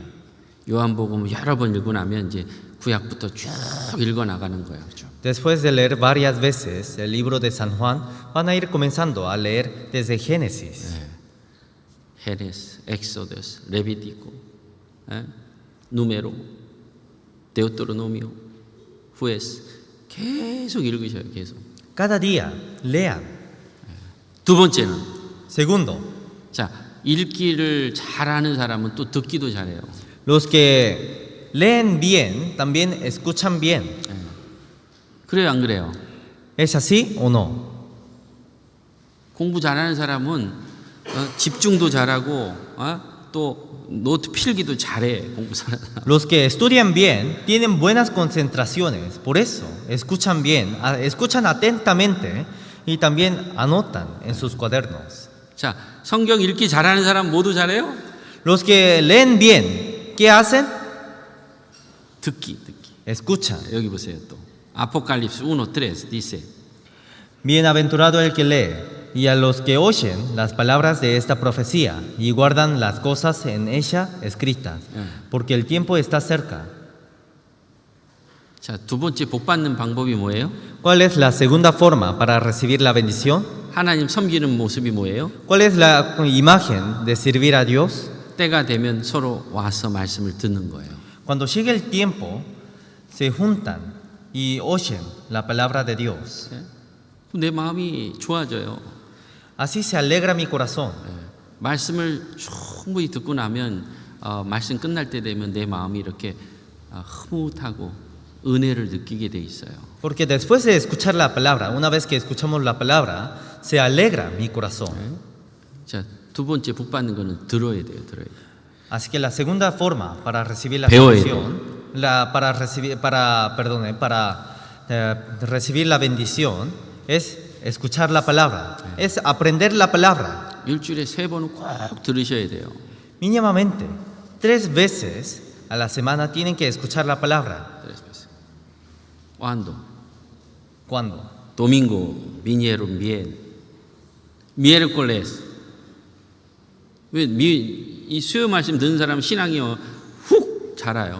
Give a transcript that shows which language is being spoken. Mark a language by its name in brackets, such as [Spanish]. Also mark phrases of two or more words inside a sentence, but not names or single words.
[Korean] 요한복음 여러 번 읽고 나면 이제 구약부터 쭉 읽어 나가는 거예요. 쭉. [Spanish] Después de leer varias veces el libro de San Juan, van a ir comenzando a leer desde Génesis. [Korean] 헤레스, 엑소더스, 레비티코, 누메로, 데우토로노미오, 후에스 계속 읽으셔요. 계속. [Spanish] Cada día lean. [Korean] 두 번째는 [Spanish] Segundo, [Korean] 자 읽기를 잘하는 사람은 또 듣기도 잘해요. [Spanish] los que leen bien también escuchan bien. [Korean] 그래요, 안 그래요? [Spanish] ¿Es así o no? [Korean] 공부 잘하는 사람은 집중도 잘하고 또 노트 필기도 잘해. 공부 잘하는 사람. [Spanish] Los que estudian bien tienen buenas concentraciones, por eso escuchan bien, escuchan atentamente y también anotan en sus cuadernos. [Korean] 자, 성경 읽기 잘하는 사람 모두 잘해요? [Spanish] Los que leen bien, ¿qué hacen? [Korean] 듣기. [Spanish] Escuchan. [Korean] 여기 보세요 또. 아포칼립스 1:3 dice. [Spanish] Bienaventurado el que lee y a los que oyen las palabras de esta profecía y guardan las cosas en ella escritas, porque el tiempo está cerca. [Korean] 자, 두 번째 복 받는 방법이 뭐예요? [Spanish] ¿Cuál es la segunda forma para recibir la bendición? [Korean] 하나님 섬기는 모습이 뭐예요? [Spanish] ¿Cuál es la imagen de servir a Dios? [Korean] 때가 되면 서로 와서 말씀을 듣는 거예요. [Spanish] Cuando llegue el tiempo, se juntan y oyen la palabra de Dios. [Korean] 내 마음이 좋아져요. [Spanish] Así se alegra mi corazón. [Korean] 말씀을 충분히 듣고 나면 말씀 끝날 때 되면 내 마음이 이렇게 흐뭇하고 은혜를 느끼게 돼 있어요. [Spanish] Porque después de escuchar la palabra, una vez que escuchamos la palabra, se alegra mi corazón. [Korean] 자, 두 번째 복 받는 거는 들어야 돼요. [Spanish] Así que la segunda forma para recibir la [Korean] 배워야 [Spanish] bendición, para recibir la bendición es escuchar la palabra, es aprender la palabra. [Korean] 일주일에 3번은 꼭 들으셔야 돼요. [Spanish] Mínimamente 3 veces a la semana tienen que escuchar la palabra. 3 veces. ¿Cuándo? ¿Cuándo? Domingo vinieron bien. Miércoles. [Korean] 이 수요 말씀 듣는 사람은 신앙이 훅 자라요.